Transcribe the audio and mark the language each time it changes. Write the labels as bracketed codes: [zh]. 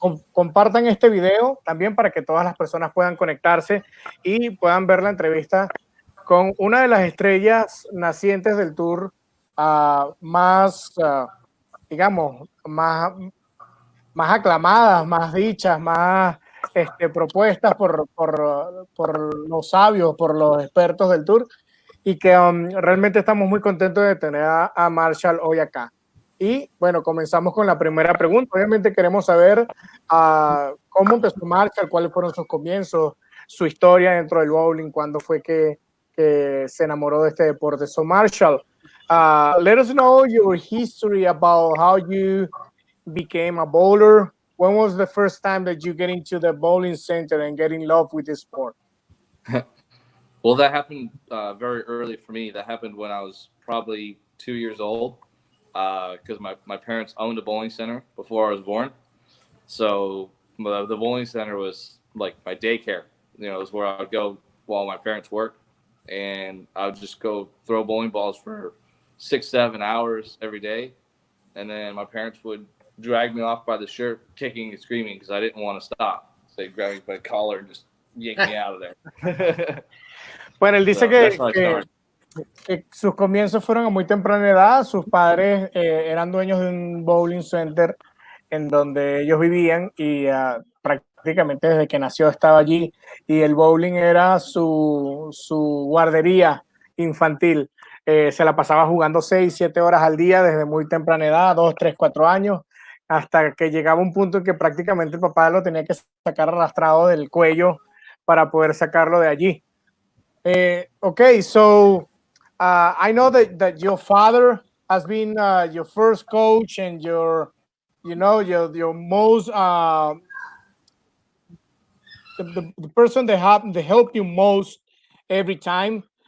[es] Compartan este video también para que todas las personas puedan conectarse y puedan ver la entrevista con una de las estrellas nacientes del Tour más, digamos, más aclamadas, más dichas, más propuestas por los sabios, por los expertos del Tour, y que realmente estamos muy contentos de tener a Marshall hoy acá. Y bueno, comenzamos con la primera pregunta. Obviamente queremos saber cómo empezó Marshall, cuáles fueron sus comienzos, su historia dentro del bowling, cuándo fue que se enamoró de este deporte. [en] So Marshall, let us know your history about how you became a bowler. When was the first time that you get into the bowling center and get in love with this sport? Well, that happened very early for me. That happened when I was probably 2 years old. Because my parents owned a bowling center before I was born. So the bowling center was like my daycare. You know, it was where I would go while my parents worked. And I would just go throw bowling balls for 6-7 hours every day. And then my parents would drag me off by the shirt, kicking and screaming because I didn't want to stop. So they'd grab me by the collar and just yank me out of there. [es] Bueno, él dice que sus comienzos fueron a muy temprana edad. Sus padres eran dueños de un bowling center en donde ellos vivían y prácticamente desde que nació estaba allí, y el bowling era su guardería infantil. Se la pasaba jugando 6-7 horas al día desde muy temprana edad, 2, 3, 4 años, hasta que llegaba un punto en que prácticamente el papá lo tenía que sacar arrastrado del cuello para poder sacarlo de allí. [en] Okay, so I know that your father has been your first coach and your most the person that helped you most every time.